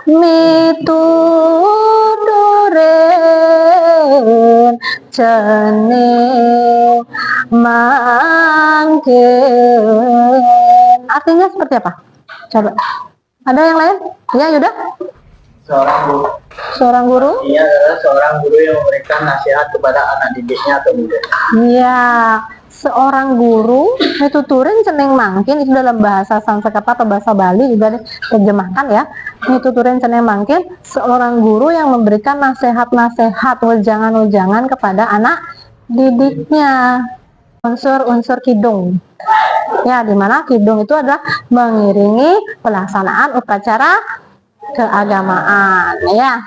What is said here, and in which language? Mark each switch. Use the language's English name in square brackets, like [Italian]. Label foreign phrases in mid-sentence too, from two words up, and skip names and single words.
[Balinese] Mituduren cene mangken. [Indonesian] Artinya seperti apa? Coba. Ada yang lain? Ya, Yuda? Seorang guru? Artinya adalah seorang guru yang memberikan nasihat kepada anak didiknya atau murid. Iya, seorang guru [Balinese] mituturin ceneng mangkin, [Indonesian] itu dalam bahasa Sanskerta atau bahasa Bali juga diterjemahkan ya. [Balinese] Mituturin ceneng mangkin, [Indonesian] seorang guru yang memberikan nasihat-nasihat, wejangan-wejangan kepada anak didiknya. Unsur-unsur kidung. Ya, dimana kidung itu adalah mengiringi pelaksanaan upacara keagamaan, ya.